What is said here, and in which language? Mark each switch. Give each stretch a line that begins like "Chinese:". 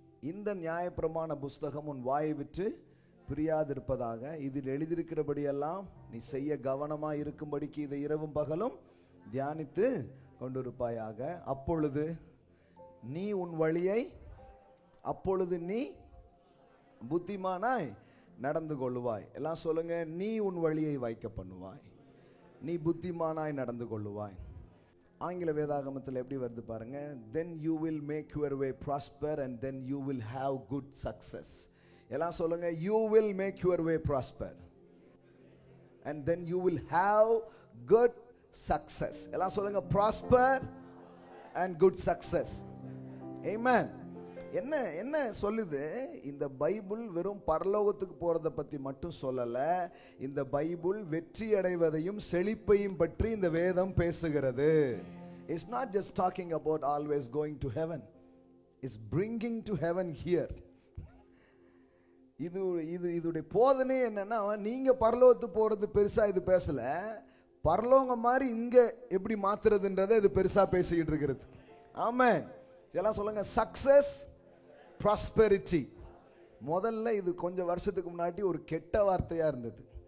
Tamil: இந்த நியாயப்பிரமாண புஸ்தகம் உன் வாயை விட்டு பிரியாதிருப்பதாக, இதில் எழுதியிருக்கிறபடியெல்லாம் நீ செய்ய கவனமாக இருக்கும்படிக்கு இதை இரவும் பகலும் தியானித்து கொண்டிருப்பாயாக. அப்பொழுது நீ உன் வழியை, அப்பொழுது நீ புத்திமானாய் நடந்து கொள்ளுவாய். எல்லாம் சொல்லுங்க, நீ உன் வழியை வாய்க்க பண்ணுவாய், நீ புத்திமானாய் நடந்து கொள்ளுவாய். ஆங்கில வேதாகமத்தில் எப்படி வருது பாருங்க,
English: then you will make your way prosper and then you will have good success.
Tamil: எல்லாம் சொல்லுங்க,
English: you will make your way prosper and then you will have good success.
Tamil: எல்லாம் சொல்லுங்க,
English: prosper and good success.
Tamil: Amen. என்ன என்ன சொல்லுது? இந்த Bible வெறும் பரலோகத்துக்கு போறதை பத்தி மட்டும் சொல்லல. இந்த பைபிள் வெற்றி அடைவதையும் செழிப்பையும் பற்றி இந்த வேதம் பேசுகிறது.
English: It's not just talking about always going to heaven. It's bringing to heaven here.
Tamil: இதுடைய போதனை என்னன்னா, நீங்க பரலோகத்துக்கு போறது பெருசா இது பேசல, பரலோகம் மாதிரி இங்க எப்படி மாத்துறதுன்றதை இது பெருசா பேசிக்கிட்டு இருக்கிறது. ஆமென். எல்லாம் சொல்லுங்க, சக்சஸ் ப்ராஸ்பெரிட்டி. முதல்ல இது கொஞ்சம் வருஷத்துக்கு முன்னாடி ஒரு கெட்ட வார்த்தையா இருந்தது.